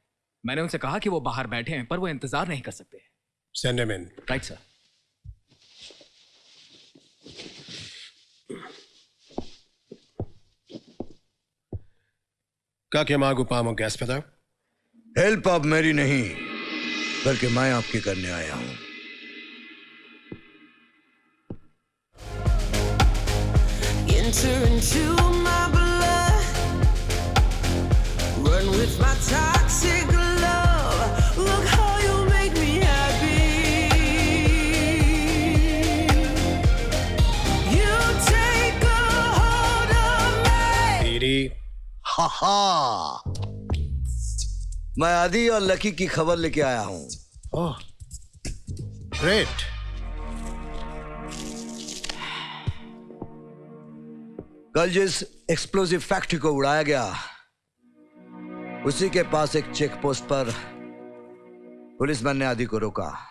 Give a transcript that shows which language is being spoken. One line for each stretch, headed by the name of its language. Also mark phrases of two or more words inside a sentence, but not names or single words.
Hindi: मैंने उनसे कहा कि वो बाहर बैठे हैं, पर वो इंतजार नहीं कर सकते।
English: send him in. right sir.
Russian: Как я могу помочь, господа?
Hindi: हेल्प अब मेरी नहीं, बल्कि मैं आपकी करने आया हूं।
English: Enter into my blood, run with my toxic love. Look how you make me happy. You take a hold of me.
Hindi: Didi. हा हा, मैं आदि और लकी की खबर लेके आया हूं।
English: oh, great.
Hindi: कल जिस
English: explosive factory
Hindi: को उड़ाया गया उसी के पास एक
English: check post
Hindi: पर पुलिसमैन ने आदि को रोका।